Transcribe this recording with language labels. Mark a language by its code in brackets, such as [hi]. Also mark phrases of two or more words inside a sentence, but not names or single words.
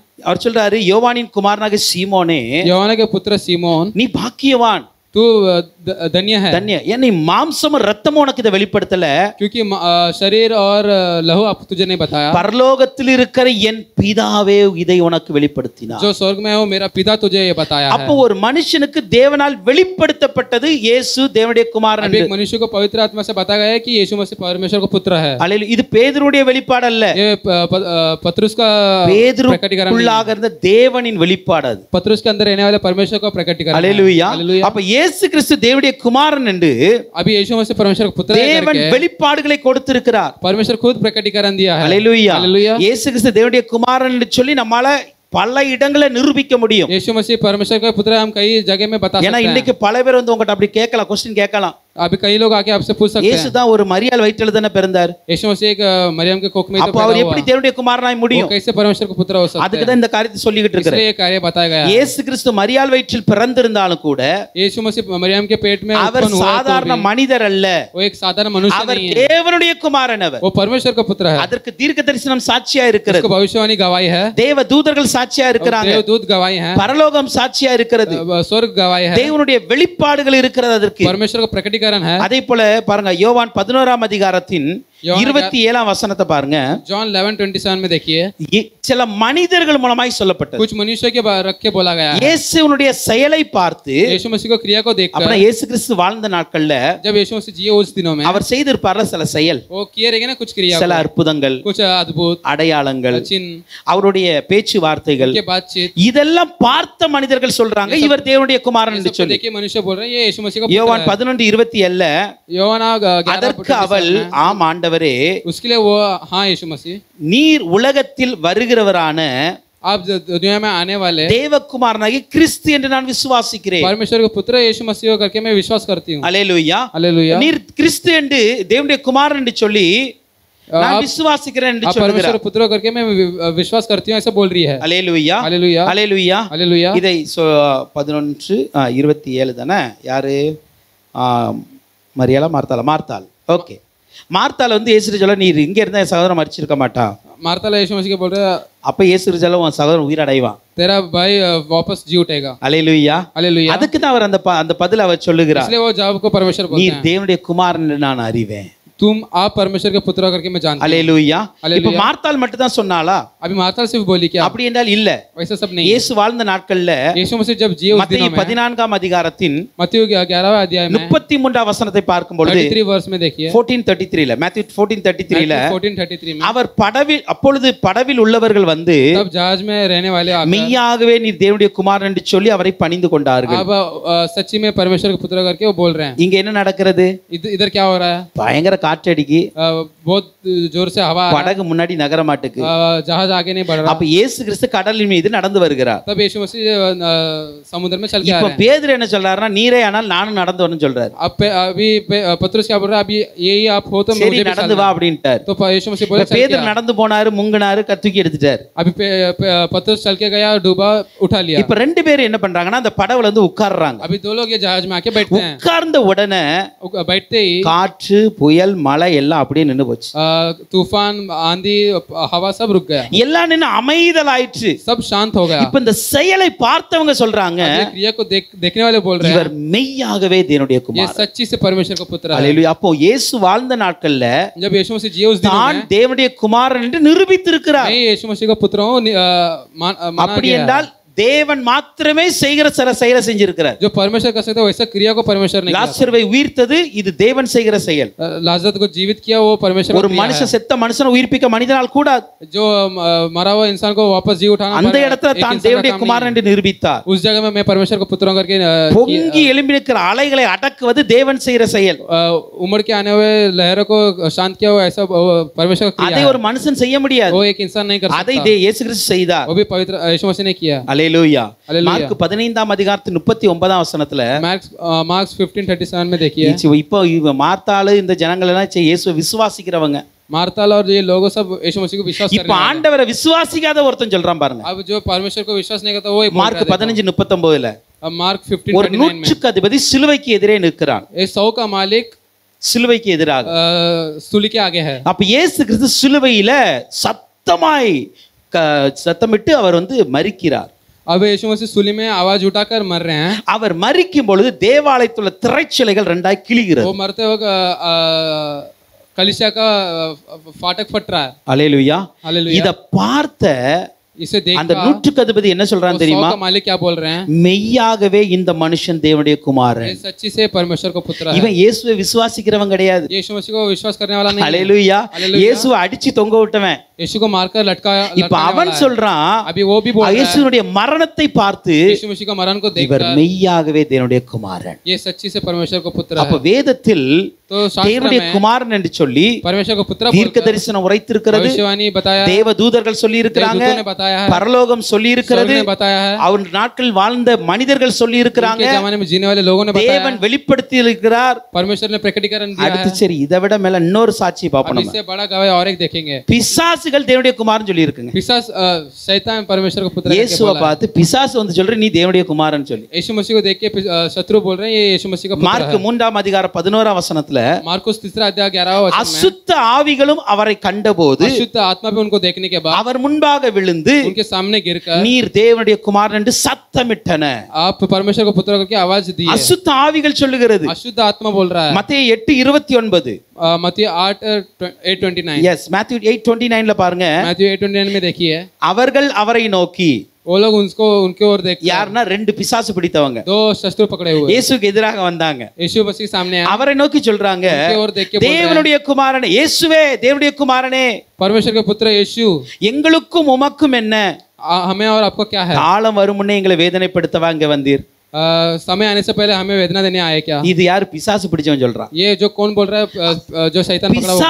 [ta] அவர் சொல்றாரு, யோவானின் குமாரனாக சீமோனே, [hi] यूहन्ना के पुत्र सीमोन, [ta] நீ பாக்கியவான், [hi] तू धन्य है, [ta] தன்ய. ஏன்னா மாம்சமும் ரத்தமும் உனக்கு இதை வெளிப்படுத்தல, [hi] क्योंकि शरीर और लहू आप तुझे नहीं बताया, [ta] பரலோகத்தில் இருக்கிற என் பிதாவே இதை உனக்கு வெளிப்படுத்தினார். [hi] जो स्वर्ग में है वो मेरा पिता तुझे ये बताया [ta] அப்போ [hi] है। [ta] ஒரு மனுஷனுக்கு தேவனால் வெளிப்படுத்தப்பட்டது இயேசு தேவனுடைய குமாரன். [hi] अभी एक मनुष्य को पवित्र आत्मा से बताया गया है कि यीशु मसीह परमेश्वर का पुत्र है। [ta] அல்லேலூயா. இது பேதுருடைய வெளிப்பாடு அல்ல, [hi] ये पत्रुस का प्रकटीकरण नहीं [ta] பேதுருக்குள்ளாக இருந்த தேவனின் வெளிப்பாடு அது. [hi] है। पत्रुस के अंदर रहने वाले परमेश्वर का प्रकटीकरण है। [ta] அல்லேலூயா. [hi] हालेलुया। [ta] அப்ப இயேசு கிறிஸ்து தேவனுடைய தேவனுடைய குமாரன் என்று [hi] अभी यीशु मसीह परमेश्वर का पुत्र है [ta] தேவன் [hi] करके [ta] வெளிப்பாடுகளை கொடுத்திருக்கிறார். [hi] परमेश्वर खुद प्रकटीकरण दिया है. [ta] ஹல்லேலூயா. [hi] हालेलुया. [ta] இயேசு கிறிஸ்து தேவனுடைய குமாரன் என்று சொல்லி நம்மால பல இடங்களை நிரூபிக்க முடியும். [hi] यीशु मसीह परमेश्वर का पुत्र हम कई जगह में बता [ta] ஏன்னா [hi] सकते हैं. [ta] இன்னைக்கு பல பேர் வந்து உங்ககிட்ட அப்படி கேட்கலாம், क्वेश्चन கேட்கலாம். [hi] अभी कई लोग आके आपसे पूछ सकते [ta] இயேசு [hi] हैं [ta] தான் ஒரு மரியாள் வயிற்றில தானே பிறந்தார். [hi] यीशु मसीह एक मरियम के कोख में तो [ta] அப்ப அவர் [hi] पैदा [ta] எப்படி [hi] हुआ, [ta] தேவனுடைய குமாரனாய் [hi] वो [ta] முடியும்? [hi] कैसे परमेश्वर का पुत्र हो सकता [ta] அதுக்கு [hi] है? [ta] தான் இந்த காரியத்தை சொல்லிக்கிட்டு இருக்கிறேன். [hi] इसलिए ये कार्य बताया गया है. [ta] இயேசு கிறிஸ்து மரியாள் வயிற்றில் பிறந்திருந்தாலும் கூட [hi] यीशु मसीह मरियम के पेट में [ta] அவர் [hi] उत्पन्न हुआ तो [ta] சாதாரண [hi] भी [ta] மனிதர் அல்ல, [hi] वो एक साधारण मनुष्य [ta] அவர் [hi] नहीं है, [ta] தேவனுடைய குமாரன். அவர் [hi] वो परमेश्वर का पुत्र है. [ta] அதற்கு தீர்க்க தரிசனம் சாட்சியா இருக்கிறது. [hi] उसको भविष्यवाणी गवाही है, [ta] தேவ தூதர்கள் சாட்சியா இருக்கிறாங்க, [hi] देवदूत गवाही है, [ta] பரலோகம் சாட்சியா இருக்கிறது, [hi] स्वर्ग गवाही है, [ta] தேவனுடைய வெளிப்பாடுகள் இருக்கிறது. அதற்கு [hi] परमेश्वर का प्रकटीकरण है. [ta] அதே போல பாருங்க, யோவான் 11ஆம் அதிகாரத்தின் 27ஆம் வசனத்தை பாருங்க. [hi] जॉन 11:27 में देखिए, [ta] சில மனிதர்கள் மூலமாய் சொல்லப்பட்டது. [hi] कुछ मनुष्य के रख के बोला गया है. [ta] இயேசுவினுடைய செயலை பார்த்து, [hi] यीशु मसीह को क्रिया को देखकर, [ta] அப்ப இயேசு கிறிஸ்து வாழ்ந்த நாட்கள்ல [hi] जब यीशु मसीह जिए उस दिनों में [ta] அவர் செய்திருப்பார்ல சில செயல், [hi] वो किए रहेंगे ना कुछ क्रिया, [ta] சில अற்புதங்கள், [hi] कुछ अद्भुत [ta] அடையாளங்கள், [hi] चिन्ह, [ta] அவருடைய பேச்சுவார்த்தைகள், [hi] उनके बातचीत, [ta] இதெல்லாம் பார்த்த மனிதர்கள் சொல்றாங்க இவர் தேவனுடைய குமாரன் என்று சொல்லி. [hi] देखिए मनुष्य बोल रहे हैं ये यीशु मसीह का [ta] யோவான் 11:27 யோவானா 11 அதற்கு அவள் ஆம் ஆண்டவரே, [hi] उसके लिए वो हाँ यीशु मसीह, [ta] நீர் உலகத்தில் வருகிறவரான [hi] आप दुनिया में आने वाले [ta] தேவகுமாரனாகிய கிறிஸ்து என்று நான் விசுவாசிக்கிறேன். [hi] परमेश्वर के पुत्र यीशु मसीह करके मैं विश्वास करती हूँ. [ta] அல்லேலூயா. [hi] हालेलुया. [ta] நீர் கிறிஸ்து என்று தேவனுடைய குமாரன் என்று சொல்லி நான் விசுவாசிக்கிறேன் என்று [hi] आप [ta] சொல்கிறார். [hi] परमेश्वर पुत्र करके मैं विश्वास करती हूँ ऐसा बोल रही है. [ta] அல்லேலூயா. [hi] हालेलुया. [ta] அல்லேலூயா. [hi] हालेलुया. [ta] இதை 11:27 தானே? யாரு? மரியாளா மார்த்தாளா? மார்த்தாள். ஓகே. மார்த்தாள் வந்து இயேசு சொல்ல, நீர் இங்க இருந்தா என் சகோதரன் மரிச்சிருக்க மாட்டான். [hi] मार्ता यीशु मसीह के बोल रहे [ta] அப்ப இயேசு சொல்ல, உன் சகோதரன் உயிரடைவான். [hi] तेरा भाई वापस जी उठेगा. [ta] அல்லேலூயா. [hi] हालेलुया. [ta] அதுக்கு தான் அவர் அந்த பதில் அவர் சொல்லுகிறார். [hi] इसलिए वो जवाब को परमेश्वर बोलते [ta] நீர் [hi] हैं, [ta] தேவனுடைய குமாரன் என்று நான் அறிவேன். [hi] तुम आप परमेश्वर के पुत्र करके मैं जानती हूँ. [ta] அல்லேலூயா. அல்லேலூயா. இப்ப மார்த்தாள் மட்டும் தான் சொன்னாளா? [hi] अभी मार्ता सिर्फ बोली क्या? [ta] அப்படி என்றால் இல்ல. [hi] वैसा सब नहीं है. [ta] இயேசு வாழ்ந்த நாட்கள்ல [hi] यीशु मसीह जब जिए उस [ta] மத்தேயு [hi] दिनों में [ta] 14ஆம் அதிகாரத்தின் [hi] मत्ती 11वें अध्याय में [ta] 33ஆம் வசனத்தை பார்க்கும் பொழுது [hi] 33 वर्ष में देखिए, [ta] 14:33ல Matthew 14:33ல [hi] 14:33 में [ta] அவர் அப்பொழுது படவில் உள்ளவர்கள் வந்து [hi] तब जहाज में रहने वाले आकर [ta] மெய்யாகவே நீர் தேவனுடைய குமாரன் என்று சொல்லி அவரை பணிந்து கொண்டார்கள். [hi] अब सच्ची में परमेश्वर के पुत्र करके वो बोल रहे हैं. [ta] இங்க என்ன நடக்கிறது? [hi] इधर क्या हो रहा है? [ta] பயங்கர காற்றடிக்கு, [hi] बहुत जोर से हवा आ रहा [ta] படகு முன்னாடி நகர மாட்டுக்கு. [hi] है, जहाज आगे नहीं बढ़ रहा. [ta] அப்ப இயேசு கிறிஸ்து கடலின் மீது நடந்து வருகிறார். [hi] तब यीशु मसीह समुद्र में चल के आ [ta] இப்ப [hi] रहे हैं. [ta] பேதுரு என்ன சொல்றாருன்னா, நீரே ஆனால் நானும் நடந்து வரணும்னு சொல்றாரு. [hi] अभी पतरस क्या बोल रहा है? अभी यही आप हो तो [ta] சரி [hi] मुझे भी [ta] நடந்து [hi] चलना [ta] வா [hi] है. [ta] அப்படின்ட்டார். [hi] तो यीशु मसीह बोले चल के [ta] பேதுரு [hi] आ. [ta] நடந்து போனாரு, முங்கினாரு, தூக்கி எடுத்துட்டாரு. [hi] अभी पतरस चल के गया, डूबा, उठा लिया. [ta] இப்ப ரெண்டு பேரும் என்ன பண்றாங்கன்னா, அந்த படவுல வந்து உட்கார்றாங்க. [hi] अभी दो लोग ये जहाज में आके बैठते हैं. [ta] உட்கார்ந்த உடனே [hi] बैठते ही [ta] காற்று, புயல், மழை எல்லாம் அப்படியே நின்னு போச்சு. [hi] तूफान, आंधी, हवा सब रुक गया, [ta] எல்லாம் நின்னு அமைதலாயிற்று. [hi] सब शांत हो गया. [ta] இப்ப இந்த செயலை பார்த்தவங்க சொல்றாங்க, [hi] ये क्रिया को देखने वाले बोल रहे हैं, [ta] இவர் மெய்யாகவே தேவனுடைய [hi] ये [ta] குமாரன். [hi] सच्ची से परमेश्वर का पुत्र है. [ta] அல்லேலூயா. அப்போ இயேசு வாழ்ந்த நாட்கள்ல [hi] जब यीशु मसीह जिए उस दिनों [ta] தான் [hi] में [ta] தேவனுடைய குமாரன் என்று நிரூபித்திருக்கிறார். [hi] मैं यीशु मसीह का पुत्र हूँ माना [ta] அப்படி [hi] गया है. [ta] என்றால் தேவன் மாத்திரமே செய்கிற சில செயலை செஞ்சிருக்கிறார். [hi] जो परमेश्वर कर सकते वैसा क्रिया को परमेश्वर ने किया. [ta] லாசருவை உயிர்த்தது இது தேவன் செய்கிற செயல். [hi] लाजर को जीवित किया वो परमेश्वर [ta] ஒரு [hi] का क्रिया [ta] மனுஷன் [hi] है. [ta] செத்த மனுஷனை உயிர்ப்பிக்க மனிதனால் கூடாது. [hi] जो मरा हुआ इंसान को वापस जी उठाना [ta] அந்த இடத்துல [hi] एक [ta] தான் [hi] इंसान का [ta] தேவனுடைய [hi] काम [ta] குமாரன் [hi] नहीं [ta] என்று நிரூபித்தார். [hi] है. उस जगह में मैं परमेश्वर को पुत्र करके [ta] பொங்கி எழும்பியிருக்கிற அலைகளை அடக்குவது தேவன் செய்கிற செயல். [hi] उमड़ के आने हुए लहरों को शांत किया हुआ ऐसा परमेश्वर का क्रिया [ta] அதை [hi] है. [ta] ஒரு மனுஷன் செய்ய முடியாது. [hi] वो एक इंसान नहीं कर [ta] அதை [hi] सकता. [ta] இயேசு கிறிஸ்து செய்தார். [hi] वो भी पवित्र यीशु मसीह ने किया. [ta] அல்லேலூயா. அல்லேலூயா. மார்க் 15ஆம் அதிகாரத்தின் 39ஆம் வசனத்துல [hi] मार्क्स 15:37 में देखिए, [ta] இப்போ மார்த்தாளு இந்த ஜனங்கள் எல்லாம் இயேசுவை விசுவாசிக்கிறவங்க. [hi] मार्ताल और ये लोग सब यीशु मसीह को विश्वास [ta] இப்ப [hi] करने वाले. [ta] ஆண்டவரை விசுவாசிக்காத ஒருத்தன் சொல்றான் பாருங்க. [hi] अब जो परमेश्वर को विश्वास नहीं करता वो एक [ta] மார்க் 15:39ல [hi] अब मार्क [ta] ஒரு [hi] 15:39 में [ta] நூற்றுக்கு அதிபதி சிலுவைக்கு எதிரே நிற்கிறான். [hi] ये 100 का मालिक [ta] சிலுவைக்கு எதிராக. [hi] सूली के आगे है. [ta] அப்ப இயேசு கிறிஸ்து சிலுவையில சத்தமாய் சத்தமிட்டு அவர் வந்து மரிக்கிறார். [hi] अब यीशु मसीह सूली में आवाज उठाकर मर रहे हैं. [ta] அவர் மரிக்கும் பொழுது தேவாலயத்தில் உள்ள திரைச்சிலைகள் ரெண்டாய் கிழிகிறது. [hi] वो मरते वक्त कलीसिया का फाटक फट रहा है. [ta] அல்லேலூயா. [hi] हालेलुया. [ta] இத பார்த்த [hi] इसे देख [ta] அந்த நூற்றுக்கு அதிபதி என்ன சொல்றான் தெரியுமா? [hi] मालिक क्या बोल रहे हैं? [ta] மெய்யாகவே இந்த மனுஷன் தேவனுடைய குமாரன். [hi] ये सच्ची से परमेश्वर को पुत्र है. [ta] இவன் இயேசுவை விசுவாசிக்கிறவன் கிடையாது. [hi] यीशु मसीह को विश्वास करने वाला नहीं. [ta] ஹalleluya. இயேசுவை அடிச்சு தொங்க விட்டவன். [hi] यीशु को मारकर लटकाया. [ta] இப்ப அவன் சொல்றான், [hi] अभी वो भी बोल रहा है, [ta] இயேசுவுடைய மரணத்தை பார்த்து [hi] यीशु मसीह का मरण को [ta] இவர் [hi] देखकर [ta] மெய்யாகவே தேவனுடைய குமாரன். [hi] ये सच्ची से परमेश्वर को पुत्र [ta] அப்ப [hi] है. [ta] வேதத்தில் [hi] तो शास्त्र [ta] தேவனுடைய [hi] में [ta] குமாரன் என்று சொல்லி [hi] परमेश्वर को पुत्र [ta] தீர்க்க [hi] बोलकर [ta] தரிசனம் உரைத்திருக்கிறது. [hi] भविष्यवाणी बताया, [ta] தேவ தூதர்கள் சொல்லி இருக்கிறாங்க, [hi] देवदूतों ने बताया है, [ta] பரலோகம் சொல்லி இருக்கிறது, [hi] स्वर्ग ने बताया है, [ta] அவர் நாட்களில் வாழ்ந்த மனிதர்கள் சொல்லி இருக்கிறாங்க, [hi] उनके जमाने में जीने वाले लोगों ने बताया [ta] தேவன் வெளிப்படுத்தி இருக்கிறார். [hi] परमेश्वर ने प्रकटीकरण दिया है. [ta] அடுத்து சரி இதை விட மேல இன்னொரு சாட்சி [hi] अब [ta] பார்ப்போம். [hi] इससे बड़ा गवाही और एक देखेंगे. [ta] பிசாசுகள் தேவனுடைய குமாரன் சொல்லி இருக்குங்க. [hi] पिशाच शैतान परमेश्वर को पुत्र करके [ta] இயேசுவை [hi] बोला है. [ta] பார்த்து பிசாசு வந்து சொல்ற நீ தேவனுடைய குமாரன் சொல்லி. [hi] यीशु मसीह को देख के शत्रु बोल रहे हैं ये यीशु मसीह का पुत्र [ta] மார்க் [hi] है. [ta] 3 அதிகாரம் 11 வசனத்துல [hi] मार्कुस 3 अध्याय 11 वचन में [ta] அசுத்த ஆவிகளும் அவரை கண்டபோது [hi] अशुद्ध आत्मा भी उनको देखने के बाद [ta] அவர் முன்பாக விழுந்து [hi] उनके सामने गिरकर [ta] நீர் தேவனுடைய குமாரன் என்று சத்தமிட்டன. [hi] आप परमेश्वर को पुत्र करके आवाज दी है. [ta] அசுத்த ஆவிகள் சொல்லுகிறது. [hi] अशुद्ध आत्मा बोल रहा है. [ta] மத்தேயு 8:29. [hi] मत्ती 8:29. [ta] எஸ் மேத்யூ 8:29ல பாருங்க. [hi] मैथ्यू 8:29 में देखिए [ta] அவர்கள் அவரை நோக்கி, [hi] वो लोग उसको उनके ओर देखते हैं. [ta] யாருன்னா ரெண்டு பிசாசு பிடித்தவங்க [hi] दो शत्रु पकड़े हुए [ta] இயேசுக்கு எதிராக வந்தாங்க. [hi] यीशु मसीह सामने आए. [ta] அவரை நோக்கி சொல்றாங்க, [hi] उनके ओर देख के बोल रहे हैं, [ta] தேவனுடைய குமாரனே இயேசுவே, தேவனுடைய குமாரனே, [hi] परमेश्वर के पुत्र यीशु, [ta] எங்களுக்கும் உமக்கும் என்ன? [hi] हमें और आपको क्या है? [ta] காலம் வரும் முன்னே எங்களை வேதனைப்படுத்தவா இங்க வந்தீர். [hi] समय आने से पहले हमें वेदना देने आए क्या? [ta] இது யாரு பிசாசு பிடிச்சவன் சொல்றான். [hi] ये जो कौन बोल रहा है? जो शैतान पकड़ा हुआ बोल रहा